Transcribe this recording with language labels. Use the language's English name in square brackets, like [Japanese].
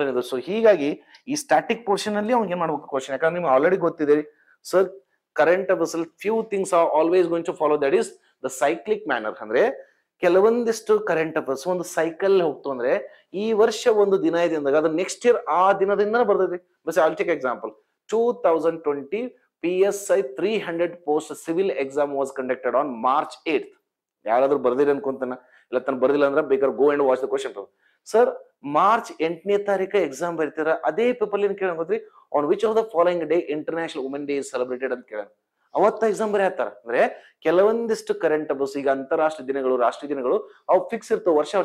[Kannada] So ಹೀಗಾಗಿ ಈ static portion ಅಲ್ಲಿ ಅವ್ನಿಗೆ ಏನ್ ಮಾಡ್ಬೇಕು ಕ್ವಶನ್, ಯಾಕಂದ್ರೆ ನಿಮ್ಗೆ ಆಲ್ರೆಡಿ ಗೊತ್ತಿದೆ ಸರ್, ಕರೆಂಟ್ ಅಫೇರ್ಸ್ ಅಲ್ಲಿ [English] Few things are always going to follow, that is the cyclic manner. [Kannada] ಅಂದ್ರೆ ಕೆಲವೊಂದಿಷ್ಟು ಕರೆಂಟ್ ಅಫೇರ್ಸ್ ಒಂದು ಸೈಕಲ್ ಹೋಗ್ತು. ಅಂದ್ರೆ ಈ ವರ್ಷ ಒಂದು ದಿನ ಇದೆ ಅಂದಾಗ ಅದು ನೆಕ್ಸ್ಟ್ ಇಯರ್ ಆ ದಿನದಿಂದ ಬರ್ತೈತಿ. [English] But I will take example. 2020 PSI 300 post civil exam was conducted on March 8th. [Kannada] ಯಾರಾದ್ರೂ ಬರ್ದಿರಿ ಅನ್ಕೊಂತಾನ, ಇಲ್ಲ ತನ್ನ ಬರ್ದಿಲ್ಲ ಅಂದ್ರೆ ಬೇಕಾದ್ರೆ [English] Go and watch the question. [Kannada] Sir, March 8ನೇ ತಾರೀಕು ಎಕ್ಸಾಮ್ ಬರೀತಾರ. ಅದೇ ಪೇಪರ್ ಏನ್ ಕೇಳಂದ್ರಿ, [English] on which of the following day international women day is celebrated [Kannada] ಅಂತ ಕೇಳ. ಅವತ್ತ ಎಕ್ಸಾಮ್ ಬರೀ ಹಾಕ್ತಾರ. ಅಂದ್ರೆ ಕೆಲವೊಂದಿಷ್ಟು ಕರೆಂಟ್ ಅಫೇರ್ಸ್, ಈಗ ಅಂತಾರಾಷ್ಟ್ರೀಯ ದಿನಗಳು, ರಾಷ್ಟ್ರೀಯ ದಿನಗಳು ಅವು ಫಿಕ್ಸ್ ಇರ್ತವೆ ವರ್ಷ.